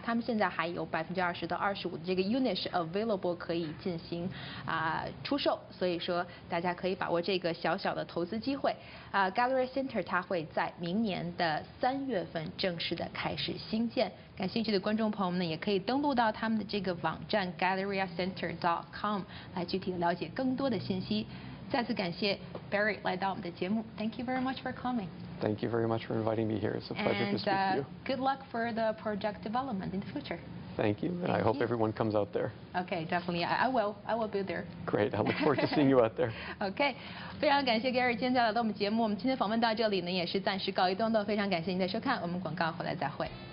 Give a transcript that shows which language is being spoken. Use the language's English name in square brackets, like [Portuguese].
[Chinese] 他们现在还有20%到25%的这个 unit 是 available 可以进行出售，所以说大家可以把握这个小小的投资机会。 Galleria Center 它会在明年的3月份正式的开始兴建。感兴趣的观众朋友们呢，也可以登录到他们的这个网站 galleriacenter.com 来具体的了解更多的信息。再次感谢 Barry 来到我们的节目。 [English] Thank you very much for coming. Thank you very much for inviting me here. It's a pleasure to speak to you. Good luck for the project development in the future. Thank you, and I hope everyone comes out there. Okay, definitely. I will be there. Great. I look forward to seeing you out there. [Chinese] Okay, 非常感谢 Gary 今天来到我们节目。我们今天访问到这里呢，也是暂时告一段落。非常感谢您的收看，我们广告回来再会。